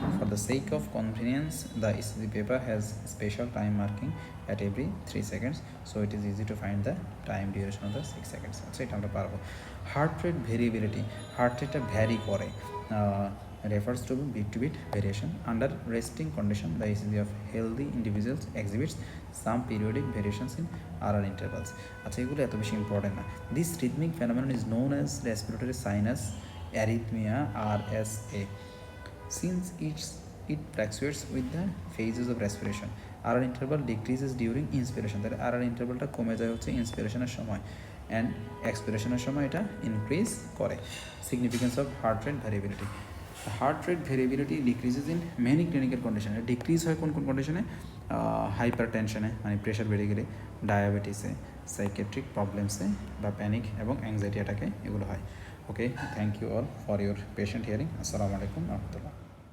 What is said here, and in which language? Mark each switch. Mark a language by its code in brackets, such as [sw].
[en] For the sake of convenience, the ECG paper has special time marking at every 3 seconds, so it is easy to find the time duration of the 6 seconds. [bn] আচ্ছা, এটা আমরা পারবো। [en] Heart rate variability, heart রেটটা vary করে, refers to bit to bit variation. Under resting condition, the ECG of healthy individuals exhibits some periodic variations in RR intervals. [bn] আচ্ছা, এগুলো এত বেশি ইম্পর্টেন্ট না। [en] This rhythmic phenomenon is known as respiratory sinus arrhythmia, RSA, since it fluctuates with the phases of respiration. RR interval decreases during inspiration, [bn] তাহলে RR intervalটা কমে যায় হচ্ছে ইন্সপিরেশনের সময়, অ্যান্ড এক্সপিরেশনের সময় এটা ইনক্রিজ করে। [en] Significance of heart rate variability. The heart rate variability decreases in many clinical condition. [bn] Decrease হয় কোন কন্ডিশনে? হাইপার টেনশনে, মানে প্রেশার বেড়ে গেলে, ডায়াবেটিসে, সাইকেট্রিক প্রবলেমসে বা প্যানিক এবং অ্যাংজাইটি অ্যাটাকে এগুলো হয়। [en] Okay, thank you all for your patient hearing. [ar] আসসালামু আলাইকুম রহমতুল্লাহ।